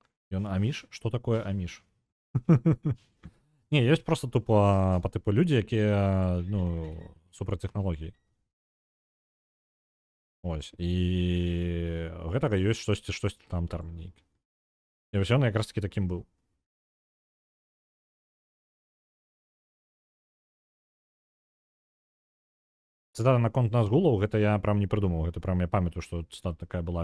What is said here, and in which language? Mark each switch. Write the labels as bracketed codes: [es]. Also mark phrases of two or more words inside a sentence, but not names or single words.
[be] Ён аміш? Што такое аміш? Не, ёсць просто тупо [ru] по типу [be] людзі, якія, ну, супраць тэхналогій. Ось. І гэтага ёсць штосьці там тэрмін нейкі. І вось ён якраз таки такім быў. Цытата наконт Назгулаў, гэта я прям не прыдумаў, гэта прям я памятаю, што цытата такая была.